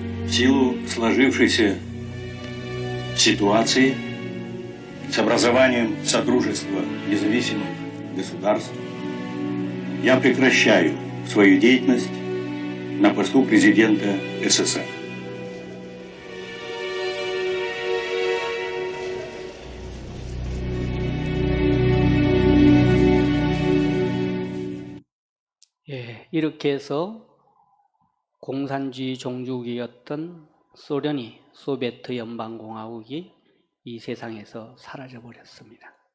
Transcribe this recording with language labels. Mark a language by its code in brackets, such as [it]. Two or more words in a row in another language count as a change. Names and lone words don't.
[ru] В силу сложившейся ситуации с образованием Содружества независимых государств я прекращаю свою деятельность на посту президента СССР. [ko] 예, 이렇게 해서 공산주의 종주국이었던 소련이, 소비에트 연방공화국이 이 세상에서 사라져 버렸습니다.